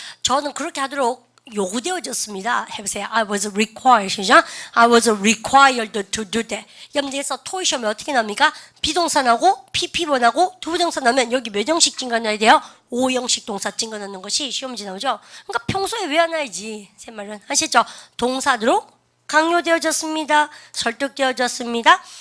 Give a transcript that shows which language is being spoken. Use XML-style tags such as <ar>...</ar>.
<ko>저는 그렇게 하도록 요구되어졌습니다. 해보세요.</ko> <en>I was required.</en> <ko>시작.</ko> <en>I was required to do that.</en> <ko>여러분들께서 토의 시험에 어떻게 나옵니까? 비동사 나오고 PP번하고 두 부동사 나오면 여기 몇 형식 증가 넣어야 돼요? 5형식 동사 증가 넣는 것이 시험지 나오죠. 그러니까 평소에 외워놔야지. 제 말은 아시죠? 동사로 강요되어졌습니다. 설득되어졌습니다.</ko>